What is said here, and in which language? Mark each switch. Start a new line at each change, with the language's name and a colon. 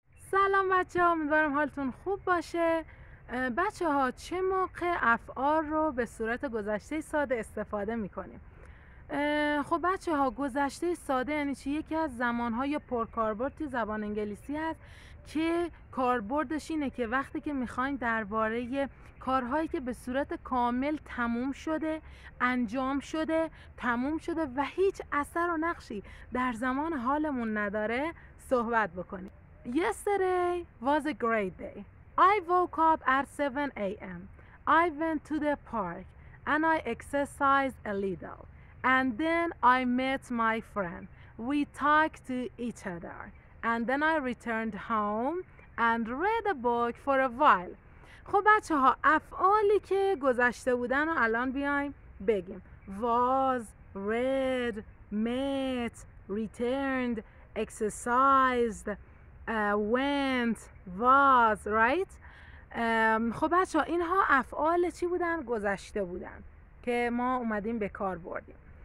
Persian: سلام بچه ها، امیدوارم حالتون خوب باشه. بچه ها چه موقع افعال رو به صورت گذشته ساده استفاده میکنیم؟ خب بچه ها، گذشته ساده یعنی چی؟ یکی از زمانهای پرکاربرد توی زبان انگلیسی هست که کاربردش اینه که وقتی که میخواین درباره کارهایی که به صورت کامل تموم شده، انجام شده، تموم شده و هیچ اثر و نقشی در زمان حالمون نداره صحبت بکنیم.
English: Yesterday was a great day. I woke up at 7 a.m. I went to the park and I exercised a little. And then I met my friend. We talked to each other. And then I returned home and read a book for a while.
Persian: خب بچه ها، افعالی که گذشته بودن رو الان بیایم بگیم.
English: Was, read, met, returned, exercised, went, was, right?
Persian: خب بچه ها، اینها افعال چی بودن؟ گذشته بودن که ما اومدیم به کار بردیم.